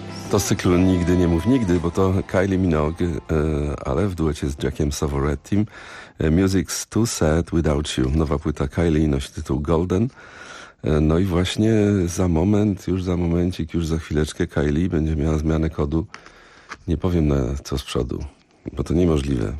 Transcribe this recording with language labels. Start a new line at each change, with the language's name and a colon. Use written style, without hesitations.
Polish: to cykl Nigdy nie mów nigdy, bo to Kylie Minogue, ale w duecie z Jackiem Savoretim.
English: Music's too sad without you.
Polish: Nowa płyta Kylie nosi tytuł Golden. No i właśnie za moment, już za momencik, już za chwileczkę Kylie będzie miała zmianę kodu. Nie powiem na co z przodu, bo to niemożliwe.